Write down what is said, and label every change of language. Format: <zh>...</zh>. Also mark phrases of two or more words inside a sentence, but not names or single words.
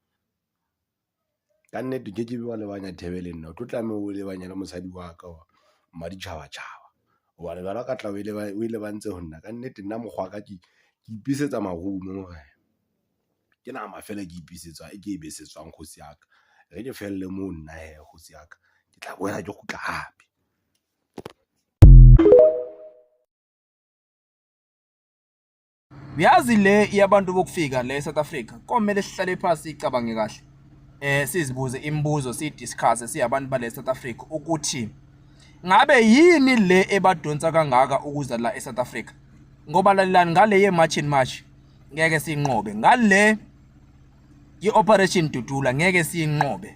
<st>Ka nnete ke be wa lebanya Thebele nna o tlo tlameha o lebanya le mosadi wa ka wa Maditjhaba hobane bana ka tla o ile ba ntse ho nna ka nnete nna mokgwa ka ke ipisetsa marumo hore ke nama fela ke ipisetsa e ke e besetswang kgosi ya ka. Re ke felle mo nna kgosi ya ka, ke tla boela ke kgutla hape.</st> <zu>Uyazi le yabantu bokufika le South Africa komele sihlale phansi icabange kahle, sizibuze imibuzo sidiscuss siyabantu bale South Africa ukuthi ngabe yini le ebadonsa kangaka ukuza la eSouth Africa, ngoba lalelani ngale ye</zu> <en>march and march</en> <zu>ngeke sinqobe, ngale i-Operation Dudula ngeke siyinqobe.</zu>